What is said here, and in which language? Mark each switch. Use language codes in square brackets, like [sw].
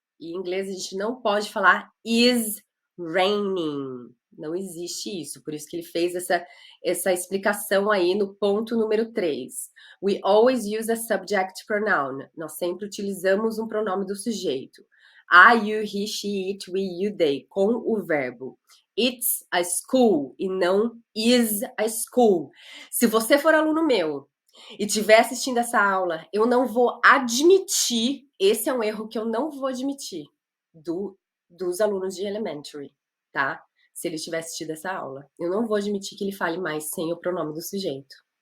[pt] E em inglês a gente não pode falar [en] is raining. [pt] Não existe isso. Por isso que ele fez essa explicação aí no ponto número 3. [en] We always use a subject pronoun. [pt] Nós sempre utilizamos um pronome do sujeito. [en] I, you, he, she, it, we, you, they, [pt] com o verbo. [en] It's a school [pt] e não [en] is a school. [pt] Se você for aluno meu e estiver assistindo essa aula, eu não vou admitir, esse é um erro que eu não vou admitir dos alunos de elementary, tá? Se ele tiver assistido essa aula. Eu não vou admitir que ele fale mais sem o pronome do sujeito.